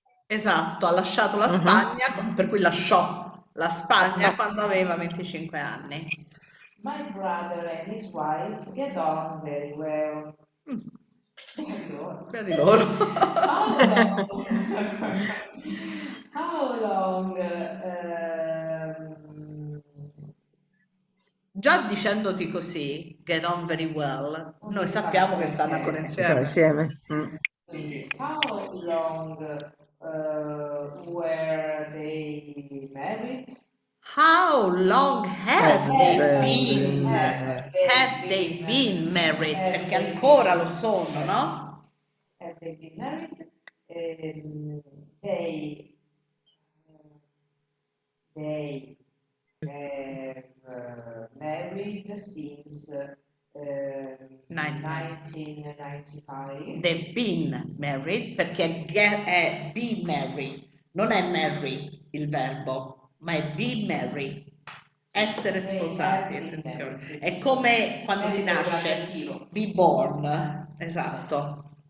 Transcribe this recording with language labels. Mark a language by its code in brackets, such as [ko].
[it] esatto, ha lasciato la Spagna, per cui lasciò la Spagna quando aveva 25 anni. [en] My brother and his wife get on very well. [it] Via di loro. [en] How long? How long? [it] Già dicendoti così, [en] get on very well, [it] noi sappiamo che stanno ancora Ancora insieme. Mm. [en] Quindi, how long were they married? How long have they been? Have they been married? [it] Perché ancora lo sono, no? [en] Have they been married? They have married since 1995. They've been married [it] perché è be married, non è marry il verbo, ma è be married. Essere sposati, attenzione. È come quando si nasce, [en] be born, [it] esatto.